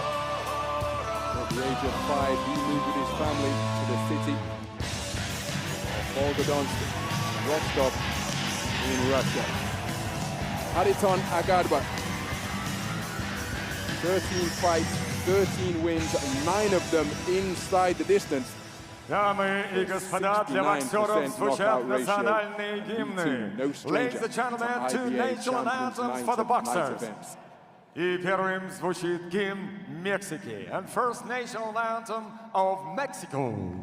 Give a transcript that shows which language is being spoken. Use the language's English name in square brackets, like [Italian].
[English] At the age of 5, he moved with his family to the city of Volgodonsk, Rostov in Russia. Khariton AGRBA, 13 fights, 13 wins, 9 of them inside the distance. [Russian] Дамы и господа, для боксеров звучат национальные гимны. [English] Ladies and gentlemen, two national anthems for the boxers. [Russian] И первым звучит гимн Мексики, [English] and first national anthem of Mexico.